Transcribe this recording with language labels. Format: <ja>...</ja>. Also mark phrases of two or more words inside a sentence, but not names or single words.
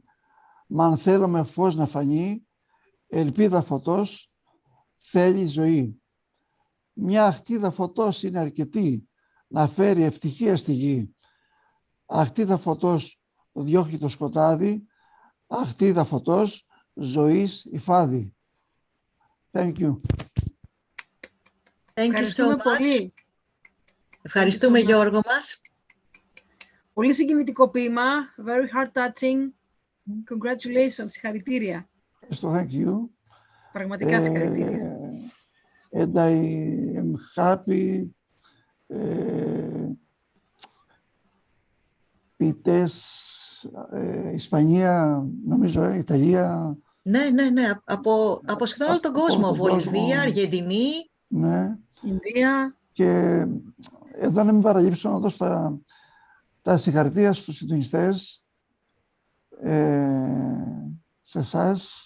<el>Μα αν θέλουμε φως να φανεί, ελπίδα φωτός θέλει ζωή. Μια αχτίδα φωτός είναι αρκετή να φέρει ευτυχία στη γη. Αχτίδα φωτός διώχνει το σκοτάδι, αχτίδα φωτός ζωής υφάδι.</el> <en>Thank you. Thank you so much.</en> <el>Πολύ. Ευχαριστούμε, Γιώργο μας. Πολύ συγκινητικό ποίημα.</el> <en>Very heart touching. Congratulations. Συγχαρητήρια. So thank you.</en> <el>Πραγματικά συγχαρητήρια.</el> <en>And I am happy.</en> <el>Ποιητές, Ισπανία, νομίζω, Ιταλία. Ναι. Από σχεδόν όλο τον κόσμο. Βολιβία, Αργεντινή, ναι. Ινδία. Και εδώ να μην παραλείψω να δώσω τα συγχαρητήρια στους συντονιστές, σε εσάς.</el>